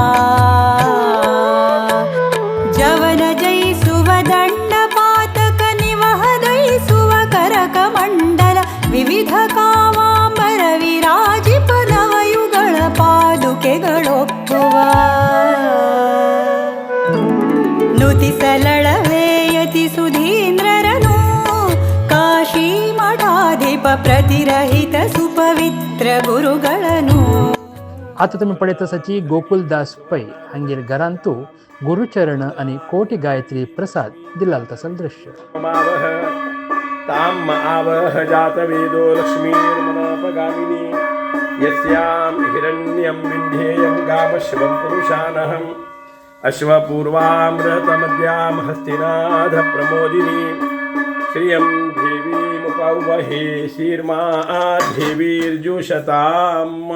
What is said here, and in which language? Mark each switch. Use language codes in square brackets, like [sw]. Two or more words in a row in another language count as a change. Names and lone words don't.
[kn] ಜವನ ಜಯಿಸುವ ದಂಡ ಪಾತಕ ನಿವಹದಯಿಸುವ ಕರಕ ಮಂಡಲ ವಿವಿಧ ಕಾಮಾಂಬರ ವಿರಾಜಿಪ ನವಯುಗಳ ಪಾದುಕೆಗಳೊಪ್ಪುವ ನುತಿಸಲಳವೇಯತಿ ಸುಧೀಂದ್ರರನು ಕಾಶಿ ಮಠಾಧಿಪ ಪ್ರತಿರಹಿತ ಸುಪವಿತ್ರ ಗುರುಗಳನ್ನು. [kok] आता तुम्ही पळयता आसाची गोकुलदास पै हांगेल्या घरांतू गुरुचरण आनी कोटी गायत्री प्रसाद दिल्ला तसलें दृश्य. [sa] ताम आवह जातवेदो लक्ष्मीर्मनापगामिनी यस्यां हिरण्यं विन्ध्येयं गामशिवं पुरुषानहम् अश्वपूर्वामृतमद्यां हस्तिनाथ प्रमोदिनी श्रियं देवीमुपौवहे शीर्मा देवीर्जुषताम्.